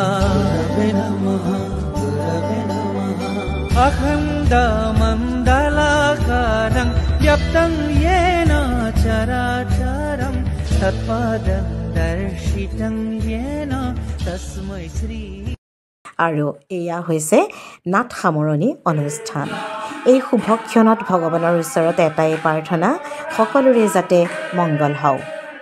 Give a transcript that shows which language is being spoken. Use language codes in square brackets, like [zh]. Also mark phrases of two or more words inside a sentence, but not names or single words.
[sa] अखण्डमण्डलाकारं व्याप्तं येन चराचरं तत्पदं दर्शितं येन तस्मै श्री। [as] আৰু এয়া হৈছে নাট সামৰণি অনুষ্ঠান। এই শুভক্ষণত ভগৱানৰ ওচৰত এটাই প্ৰাৰ্থনা, সকলোৰে যাতে মংগল হওক।